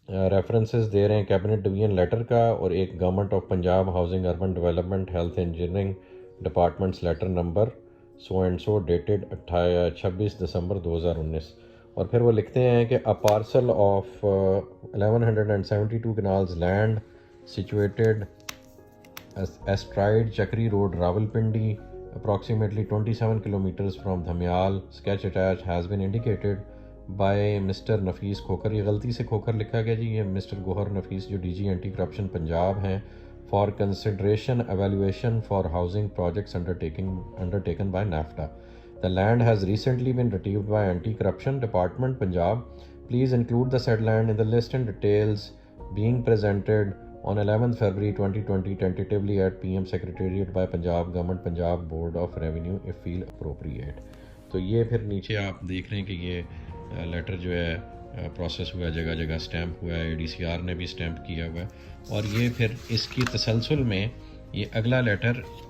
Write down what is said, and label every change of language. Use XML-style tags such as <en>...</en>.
<ur>References دے رہے ہیں cabinet division letter کا اور ایک government of Punjab housing urban development health engineering departments letter number so and so dated 26 دسمبر 2019۔ اور پھر وہ لکھتے ہیں کہ</ur> <en>a parcel of 1172 canals land situated astride Chakri Road, Rawalpindi, approximately 27 kilometers from Dhamyal, sketch attached has been indicated by Mr.</en> <ur>Nafis Khokhar۔ یہ غلطی سے کھوکھر لکھا گیا جی، یہ مسٹر گوہر نفیس جو D جی anti corruption Punjab ہیں،</ur> <en>for consideration evaluation for housing projects undertaken by NAFTA. The land has recently been retrieved by Anti-Corruption Department, Punjab. Please include the said land in the list and details being presented on 11th February 2020 tentatively at PM Secretariat by Punjab Government, Punjab Board of Revenue if feel appropriate۔</en> <ur>تو یہ پھر نیچے آپ دیکھ رہے ہیں کہ یہ لیٹر جو ہے پروسیس ہوا ہے، جگہ جگہ اسٹیمپ ہوا ہے، ڈی سی آر نے بھی اسٹیمپ کیا ہوا ہے۔ اور یہ پھر اس کی تسلسل میں یہ اگلا لیٹر</ur>